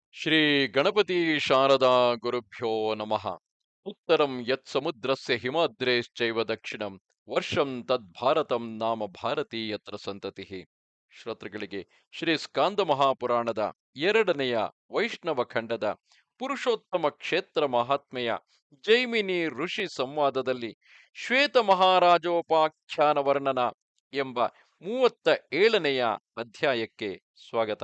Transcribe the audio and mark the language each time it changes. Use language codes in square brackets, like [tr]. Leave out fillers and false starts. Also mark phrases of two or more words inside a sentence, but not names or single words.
[sa] ಶ್ರೀ ಗಣಪತಿ ಶಾರದಾ ಗುರುಭ್ಯೋ ನಮಃ. ಉತ್ತರಂ ಯತ್ ಸಮುದ್ರಸ್ಯ ಹಿಮಾದ್ರೇಶ್ಚೈವ ದಕ್ಷಿಣಂ ವರ್ಷಂ ತದ್ಭಾರತಂ ನಾಮ ಭಾರತೀಯತ್ರ ಸಂತತಿಃ. [kn] ಶ್ರೋತೃಗಳಿಗೆ ಶ್ರೀ ಸ್ಕಾಂದ ಮಹಾಪುರಾಣದ ಎರಡನೆಯ ವೈಷ್ಣವ ಖಂಡದ ಪುರುಷೋತ್ತಮ ಕ್ಷೇತ್ರ ಮಹಾತ್ಮೆಯ ಜೈಮಿನಿ ಋಷಿ ಸಂವಾದದಲ್ಲಿ ಶ್ವೇತ ಮಹಾರಾಜೋಪಾಖ್ಯಾನ ವರ್ಣನ ಎಂಬ 37ನೆಯ ಅಧ್ಯಾಯಕ್ಕೆ ಸ್ವಾಗತ.